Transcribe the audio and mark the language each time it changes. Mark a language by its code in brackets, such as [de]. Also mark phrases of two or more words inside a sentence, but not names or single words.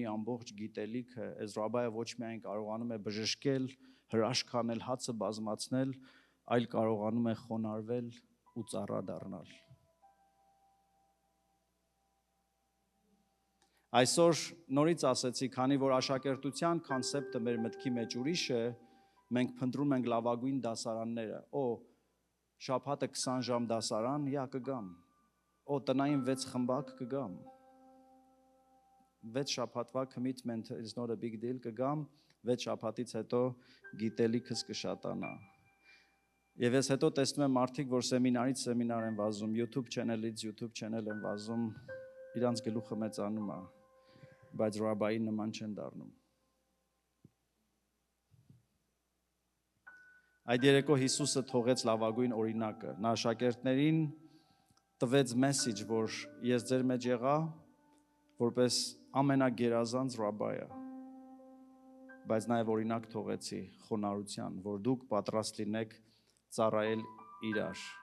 [hy] ամբողջ գիտելիքը, այս ռաբբայը ոչ միայն կարողանում է բժշկել, հրաշք անել, հացը բազմացնել, այլ կարողանում է խոնարհվել ու ծառա դառնալ։ Այսօր նորից ասեցի, քանի որ աշակերտության կոնցեպտը մեր մտքի մեջ ուրիշ է, մենք փնտրում ենք լավագույն դասարանները։ Շաբաթը 20 ժամ դասարան, կգամ։ Տնային 6 խմբակ կգամ։ 6 շաբաթվա [en] commitment is not a big deal [hy] կգամ, 6 շաբաթից հետո գիտելիքս կշատանա։ Եվ ես հետո տեսնում եմ մարդիկ, որ սեմինարից սեմինար են վազում, YouTube channel-ից YouTube channel են վազում, իրանց գլուխը մեծանում է, բայց ռաբայի նման չեն դառնում։ Այդ երեկո Հիսուսը թողեց լավագույն օրինակը։ Նա աշակերտներին տվեց մեսիջ, որ ես ձեր մեջ եղա, որպես ամենագերազանց ռաբայը, բայց նաև օրինակ թողեցի խոնարհության, որ դուք պատրաստ լինեք ծառայել իրար։